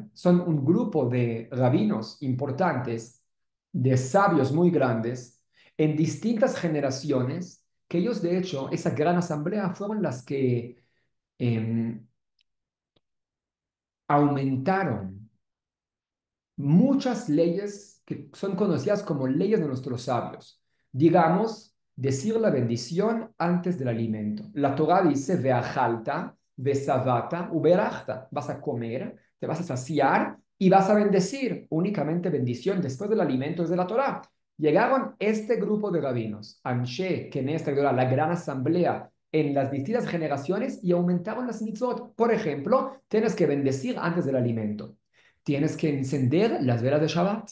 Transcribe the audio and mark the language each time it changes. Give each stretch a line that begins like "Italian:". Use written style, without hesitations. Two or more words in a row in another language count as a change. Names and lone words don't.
Spanish: Son un grupo de rabinos importantes, de sabios muy grandes, en distintas generaciones, que ellos, de hecho, esa gran asamblea fueron las que em, aumentaron muchas leyes que son conocidas como leyes de nuestros sabios. Digamos, decir la bendición antes del alimento. La Torah dice,
Hebrew: ואכלת, ושבעת, וברכת.
Spanish: Vas a comer, te vas a saciar y vas a bendecir. Únicamente bendición después del alimento es de la Torah. Llegaron este grupo de rabinos,
Hebrew: אנשי, כנסת,
Spanish: la gran asamblea, en las distintas generaciones y aumentaron las mitzvot. Por ejemplo, tienes que bendecir antes del alimento. Tienes que encender las velas de Shabbat.